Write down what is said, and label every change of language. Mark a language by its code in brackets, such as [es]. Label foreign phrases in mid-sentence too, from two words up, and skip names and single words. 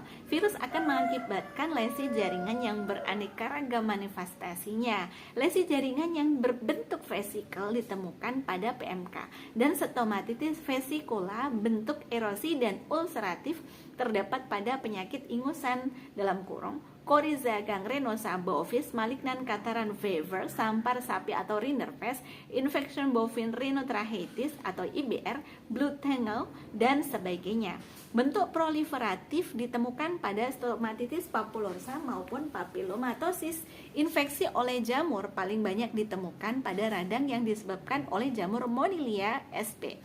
[id] Virus akan mengakibatkan lesi jaringan yang beraneka ragam manifestasinya. Lesi jaringan yang berbentuk vesikel ditemukan pada PMK, dan [la] stomatitis vesicula [id] bentuk erosi dan ulceratif terdapat pada penyakit ingusan dalam kurung [la] Coryza gangrenosa bovis, [en] malignan kataran fever, [id] sampar sapi atau rinderpest, [en] infection bovine rhinotracheitis [id] atau IBR, [en] blood tangle, [id] dan sebagainya. Bentuk proliferatif ditemukan pada [la] stomatitis papulosa [id] maupun papillomatosis. Infeksi oleh jamur paling banyak ditemukan pada radang yang disebabkan oleh jamur Monilia sp.